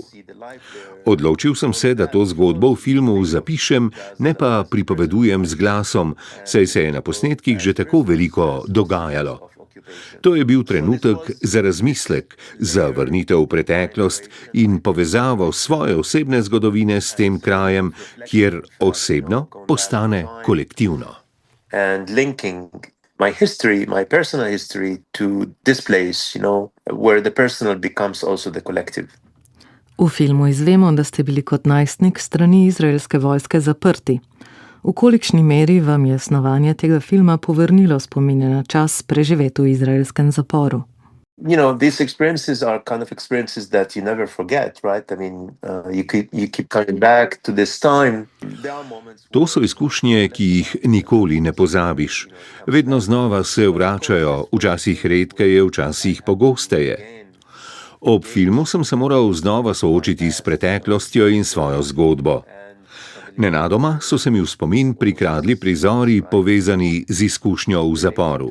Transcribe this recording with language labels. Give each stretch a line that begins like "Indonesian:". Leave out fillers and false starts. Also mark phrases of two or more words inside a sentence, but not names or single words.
Slovenian: Odločil sem se, da to zgodbo v filmu zapišem, ne pa pripovedujem z glasom, saj se je na posnetkih že tako veliko dogajalo. To je bil trenutek za razmislek, za vrnitev v preteklost in povezavo svoje osebne zgodovine s tem krajem, kjer osebno postane kolektivno.
English: And linking my history, my personal history, to this place, where the personal becomes also the collective.
Slovenian: V filmu izvemo, da ste bili kot najstnik strani izraelske vojske zaprti. V kolikšni meri vam je snovanje tega filma povrnilo spomine na čas preživet v izraelskem zaporu?
English: These experiences are kind of experiences that you never forget, right? I mean, you keep coming back to this time.
Slovenian: To so izkušnje, ki jih nikoli ne pozabiš. Vedno znova se vračajo, včasih redkeje, včasih pogosteje. Ob filmu sem se moral znova soočiti s preteklostjo in svojo zgodbo. Nenadoma so se mi v spomin prikradli prizori, povezani z izkušnjo v zaporu.